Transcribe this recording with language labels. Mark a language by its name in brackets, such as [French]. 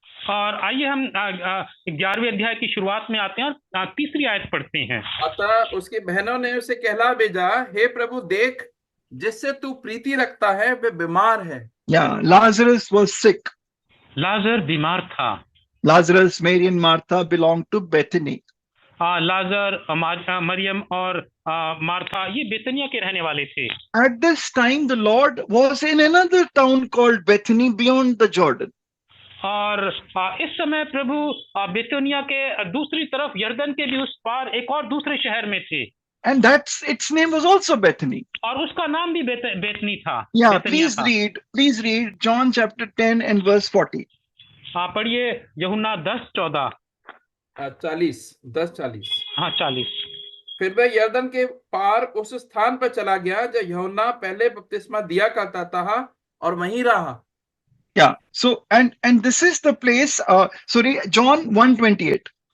[Hindi] और आइए हम 11वें अध्याय की शुरुआत में आते हैं और तीसरी आयत पढ़ते हैं। अतः उसकी बहनों ने उसे कहला भेजा, हे प्रभु देख, जिससे तू प्रीति रखता है वह बीमार है। [English] Yeah, Lazarus was sick. [Hindi] लाजर बीमार था। [English] Lazarus, Mary and Martha belonged to Bethany. [Hindi] लाजर, मरियम और मार्था ये बेतनिया के रहने वाले थे। [English] At this time, the Lord was in another town called Bethany beyond the Jordan. [Hindi] और इस समय प्रभु बेतनिया के दूसरी तरफ यरदन के भी उस पार एक और दूसरे शहर में थे। [English] And its name was also Bethany. [Hindi] और उसका नाम भी बेतनी था। Yeah, बेतनिया [English] please read John chapter 10 and verse 40. [Hindi] पढ़िए यूहन्ना 10:14 10:40। हाँ 40। फिर वह यरदन के पार उस स्थान पर चला गया जब यूहन्ना पहले बपतिस्मा दिया करता था और वहीं रहा। [English] Yeah, so and this is the place, John 1:28.